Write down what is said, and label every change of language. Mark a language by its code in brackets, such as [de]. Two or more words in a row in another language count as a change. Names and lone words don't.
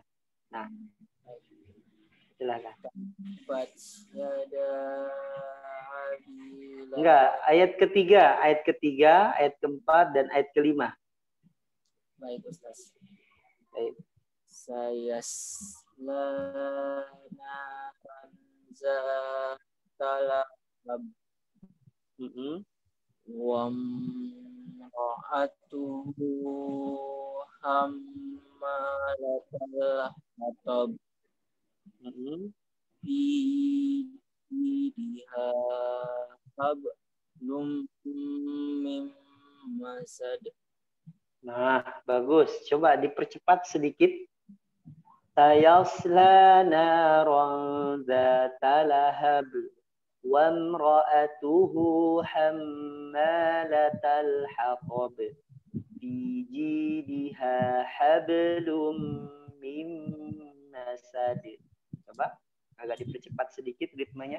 [id] Nah, silakan. Enggak, ayat ketiga, ayat keempat, dan ayat kelima. Baik, Ustaz. Baik. [ar] سيصلى وامرأته حمالة الحطب في جيدها حبل من مسد. [id] Nah, bagus. Coba dipercepat sedikit. [ar] سيصلى نارا ذات لهب وامرأته حمالة الحطب في في جيدها حبل من مسد. [id] Coba agak dipercepat sedikit ritmenya.